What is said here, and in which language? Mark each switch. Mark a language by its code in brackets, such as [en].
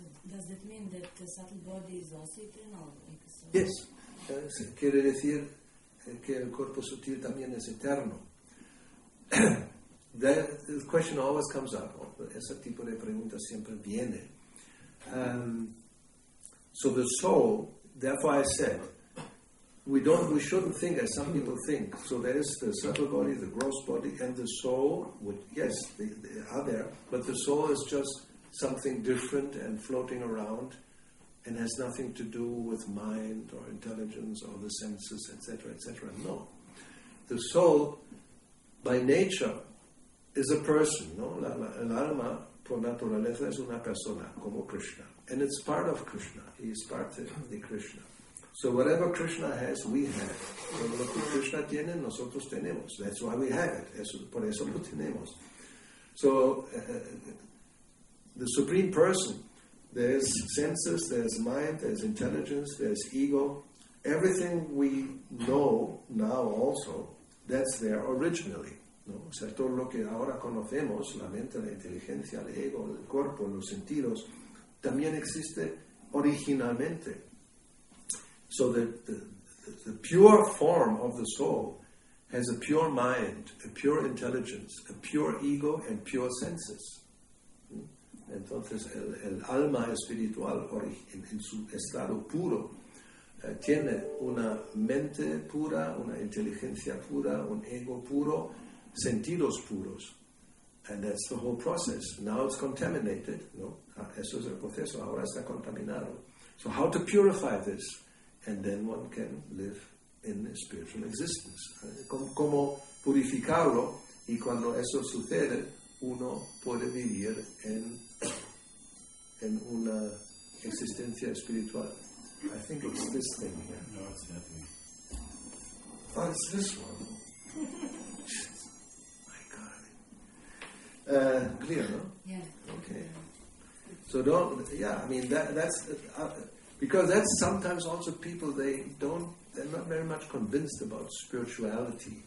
[en] Does that mean that the subtle body is also eternal? Yes. [es] Quiere decir que el cuerpo sutil también es eterno. [en] The question always comes up. [es] Ese tipo de pregunta siempre viene. [en] So the soul, therefore I said, we shouldn't think as some people think. So there is the subtle body, the gross body, and the soul. Yes, they are there, but the soul is just something different and floating around and has nothing to do with mind or intelligence or the senses, etc., etc. No. The soul, by nature, is a person, no? [es] El alma, por naturaleza, es una persona, como Krishna. [en] And it's part of Krishna. He is part of the Krishna. So whatever Krishna has, we have. [es] Todo lo que Krishna tiene, nosotros tenemos. [en] That's why we have it. [es] Por eso lo tenemos. [en] So the Supreme Person, there's senses, there's mind, there's intelligence, there's ego. Everything we know now also, that's there originally. [es] ¿No? O sea, todo lo que ahora conocemos, la mente, la inteligencia, el ego, el cuerpo, los sentidos, también existe originalmente. [en] So the pure form of the soul has a pure mind, a pure intelligence, a pure ego, and pure senses. [es] Entonces el alma espiritual en su estado puro tiene una mente pura, una inteligencia pura, un ego puro, sentidos puros. [en] And that's the whole process. Now it's contaminated. [es] ¿No? Eso es el proceso. Ahora está contaminado. [en] So how to purify this? And then one can live in a spiritual existence. [es] Como purificarlo, y cuando eso sucede, uno puede vivir en una existencia espiritual. [en] I think it's this thing here. No, it's nothing. Oh, it's this one. My God. Clear, no? Yeah. Okay. So that's because that's sometimes also people, they're not very much convinced about spirituality.